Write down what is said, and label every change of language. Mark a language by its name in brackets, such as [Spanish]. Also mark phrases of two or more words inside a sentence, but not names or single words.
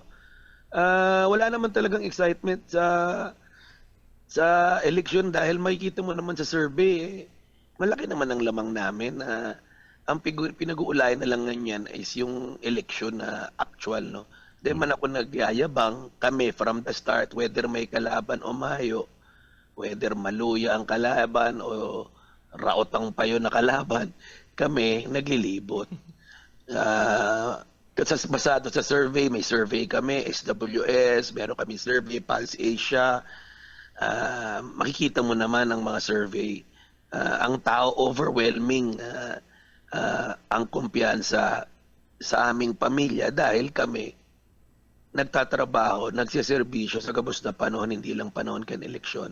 [Filipino] Wala naman talagang excitement sa eleksyon dahil makikita mo naman sa survey, malaki naman ang lamang namin. Ang pinag-uulayan na lang ganyan is yung eleksyon na actual, no? Di man ako nagyayabang, kami [English] from the start, [Filipino] whether may kalaban o mayo, whether maluya ang kalaban o raotang payo na kalaban, kami naglilibot. Basado sa survey, may survey kami, SWS, meron kami survey, Pulse Asia. Makikita mo naman ang mga survey. Ang tao overwhelming ang kumpiyansa sa aming pamilya dahil kami nagtatrabaho, nagsiservisyo sa gabos na panahon, hindi lang panahon kan eleksyon.